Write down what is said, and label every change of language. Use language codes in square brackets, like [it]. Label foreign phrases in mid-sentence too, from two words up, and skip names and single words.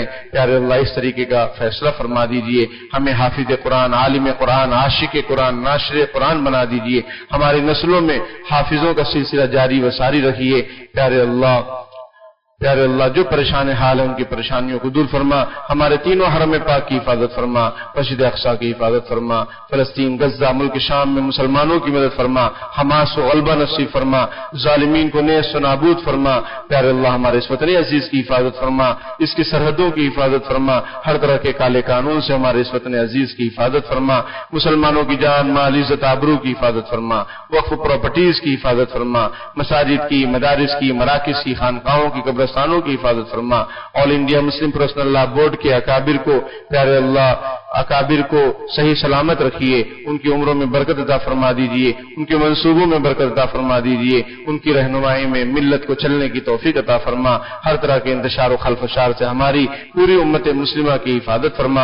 [ur] پیارے اللہ اس طریقے کا فیصلہ فرما دیجئے، ہمیں حافظ قرآن، عالم قرآن، عاشق قرآن، ناشر قرآن بنا دیجئے، ہماری نسلوں میں حافظوں کا سلسلہ جاری و ساری رکھیے۔ پیارے اللہ جو پریشان حال ہیں ان کی پریشانیوں کو دور فرما، ہمارے تینوں حرم پاک کی حفاظت فرما، مسجد اقصی کی حفاظت فرما، فلسطین، غزہ، ملک شام میں مسلمانوں کی مدد فرما، حماس و غلبہ نصیب فرما، ظالمین کو نیست و نابود فرما۔ پیارے اللہ ہمارے اس وطن عزیز کی حفاظت فرما، اس کی سرحدوں کی حفاظت فرما، ہر طرح کے کالے قانون سے ہمارے اس وطن عزیز کی حفاظت فرما، مسلمانوں کی جان مال عزت آبرو کی حفاظت فرما، وقف پراپرٹیز کی حفاظت فرما، مساجد کی، مدارس کی، مراکز کی، خانقاہوں کی، قبرستانوں کی حفاظت فرما، آل انڈیا مسلم پرسنل لا بورڈ کے اکابر کو، پیارے اللہ اکابر کو صحیح سلامت رکھیے، ان کی عمروں میں برکت عطا فرما دیجئے، ان کے منصوبوں میں برکت عطا فرما دیجئے، ان کی رہنمائی میں ملت کو چلنے کی توفیق عطا فرما، ہر طرح کے انتشار و خلفشار سے ہماری پوری امت مسلمہ کی حفاظت فرما۔